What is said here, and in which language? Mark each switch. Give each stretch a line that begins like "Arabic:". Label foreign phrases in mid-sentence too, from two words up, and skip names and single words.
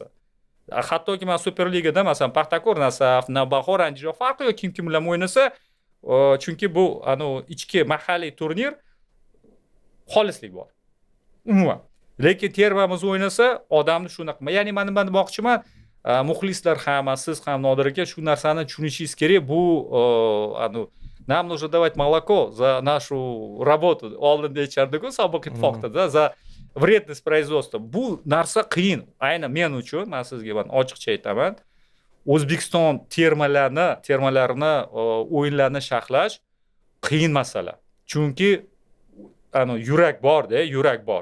Uzbek: Hattoki men Superligada masalan Paxtakor, Nasaf, Navbahor, Andijon farqi yo'q kim bilan o'ynasa, chunki bu ichki mahalliy turnir xolislik bor. Umuman. Lekin termamiz o'ynasa, odamni shunaqa. Ya'ni men nima demoqchiman, muxlislar ham, siz ham Nodir aka shu narsani tushunishingiz kerak. Bu
Russian: нам нужно давать молоко за нашу работу.
Uzbek: Oldinda aytardiki, sobiq ittifoqda
Russian: за вредность производства.
Uzbek: Bu narsa qiyin. Aynan men uchun, men sizga ochiqcha aytaman. O'zbekiston termalarini o'yinlarni sharhlash qiyin masala. Chunki yurak bor-da, yurak bor.